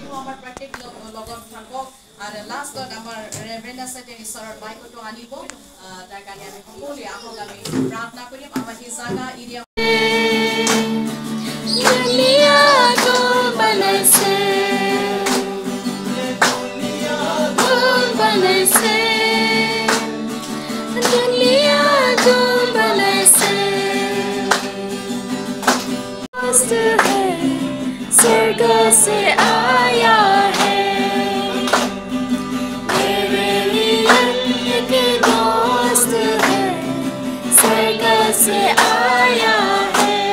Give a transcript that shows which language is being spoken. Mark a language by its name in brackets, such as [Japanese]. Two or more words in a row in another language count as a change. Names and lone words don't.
[Assamese] আমাৰ প্ৰত্যেক লগত থাকক আৰু লাষ্টত আমাৰ ৰেভাৰেণ্ড আছে তেওঁ ঈশ্বৰৰ বাক্যটো আনিব তাৰ কাৰণে আমি সকলোৱে আহক আমি প্ৰাৰ্থনা কৰিম আমাৰ এই জাগা এৰিয়া [Hindi] दुनिया को बनैसे दुनिया को बनैसे दोस्त है स्वर्ग से आया है मेरे लिए एक दोस्त है स्वर्ग से आया है